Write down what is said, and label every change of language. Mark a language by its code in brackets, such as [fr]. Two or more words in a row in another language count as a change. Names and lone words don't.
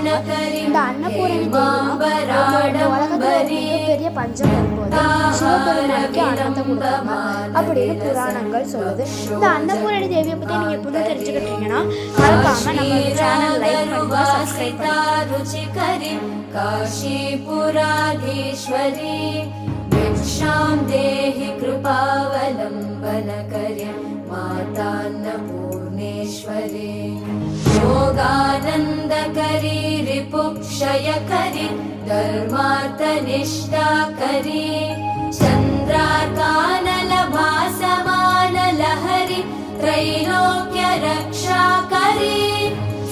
[ta] இந்த அன்னபூரணி தேவி உலகத்துல பெரிய பஞ்சம் வரும்போது சிவபெருமானுக்கு அன்னத்தை கொடுத்தாங்க அப்படின்னு புராணங்கள் சொல்லுது. இந்த அன்னபூரணி தேவியை பத்தி நீங்க எப்போதும் தெரிஞ்சுக்கிட்டீங்கன்னா மறக்காம நம்ம [en] channel like [ta] பண்ணுங்க, சப்ஸ்கிரைப் பண்ணுங்க. [sa] काशीपुराधीश्वरी भिक्षां देहि कृपावलम्बनकरी मातान्नपूर्णेश्वरी योगानन्दकरी रिपुक्षयकरी धर्मार्थनिष्ठाकरी चन्द्रार्कानलभासमानलहरी त्रैलोक्यरक्षाकरी